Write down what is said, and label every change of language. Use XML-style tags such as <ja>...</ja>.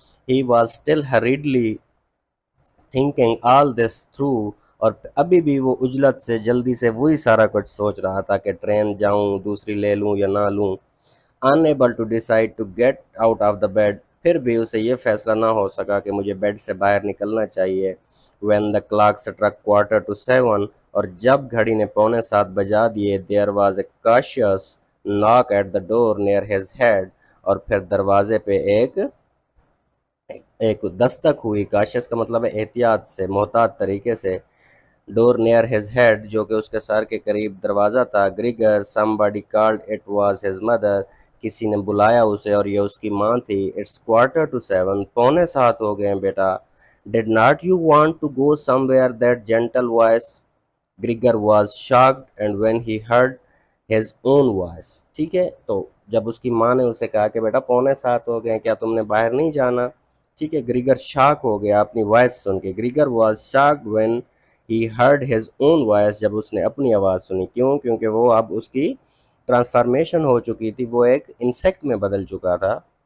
<ur>He was still ہریڈلی thinking all this through, اور ابھی بھی وہ عجلت سے جلدی سے وہی سارا کچھ سوچ رہا تھا کہ ٹرین جاؤں، دوسری لے لوں یا نہ لوں. unable to decide to get out of the bed، پھر بھی اسے یہ فیصلہ نہ ہو سکا کہ مجھے بیڈ سے باہر نکلنا چاہیے.</ur> <en>when the clock struck 6:45، اور جب گھڑی نے 6:45 بجا دیے، there was a cautious knock at the door near his head، اور پھر دروازے پہ ایک دستک ہوئی.</en> <ur>کاشس کا مطلب ہے احتیاط سے، محتاط طریقے سے. ڈور نیئر ہز ہیڈ، جو کہ اس کے سر کے قریب دروازہ تھا. Gregor, somebody called، it was his mother، کسی نے بلایا اسے اور یہ اس کی ماں تھی. it's 6:45، 6:45 ہو گئے ہیں بیٹا.</ur> <en>did not you want to go somewhere، that gentle voice. Gregor was shocked and when he heard his own voice.</en> <ur>ٹھیک ہے، تو جب اس کی ماں نے اسے کہا کہ بیٹا 6:45 ہو گئے ہیں، کیا تم نے باہر نہیں جانا؟ ٹھیک ہے، گریگر شاک ہو گیا اپنی وائس سن کے.</ur> <en>Gregor was shocked when he heard his own voice, جب اس نے اپنی آواز سنی.</en> <ur>کیوں؟ کیونکہ وہ اب اس کی ٹرانسفارمیشن ہو چکی تھی، وہ ایک انسیکٹ میں بدل چکا تھا.</ur>